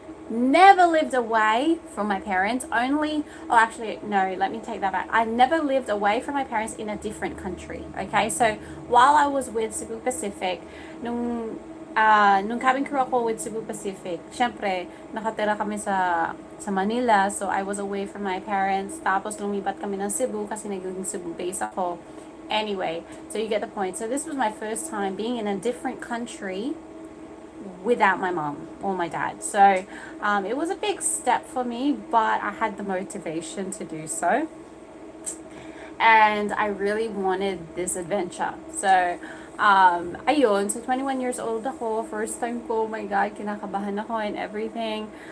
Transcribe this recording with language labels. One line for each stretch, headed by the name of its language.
English: Never lived away from my parents. Only, oh, actually, no, let me take that back. I never lived away from my parents in a different country. Okay, so while I was with Cebu Pacific,
Filipino: nung cabin crew ako
English: with Cebu Pacific,
Filipino: syempre, nakatira kami sa Manila,
English: so I was away from my parents.
Filipino: Tapos lumipat kami ng Cebu kasi naging Cebu base ako.
English: Anyway, so you get the point. So this was my first time being in a different country without my mom or my dad. So it was a big step for me, but I had the motivation to do so. And I really wanted this adventure. So, ayun, so 21 years old ako, first time ko, oh my God,
Filipino: kinakabahan ako
English: and everything.